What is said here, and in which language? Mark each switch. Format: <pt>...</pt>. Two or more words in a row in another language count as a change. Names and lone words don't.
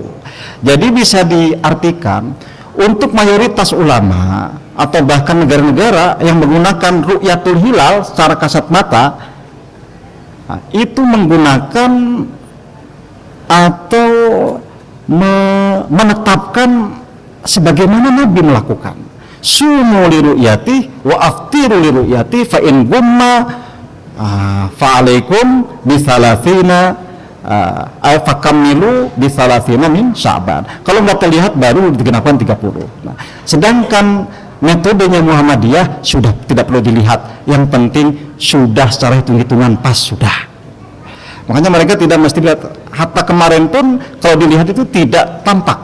<id>Jadi bisa diartikan untuk mayoritas ulama atau bahkan negara-negara yang menggunakan</id> <ar>رؤية الهلال</ar> <id>secara kasat mata, itu menggunakan atau menetapkan sebagaimana Nabi melakukan.</id> <ar>صوموا لرؤيته وأفطروا لرؤيته فإن غم فعليكم بثلاثين فأكملوا بثلاثين من شعبان.</ar> <id>Kalau nggak terlihat baru digenapkan 30. Nah, sedangkan metodenya Muhammadiyah sudah tidak perlu dilihat, yang penting sudah secara hitung-hitungan pas sudah. Makanya mereka tidak mesti lihat, hatta kemarin pun kalau dilihat itu tidak tampak.</id>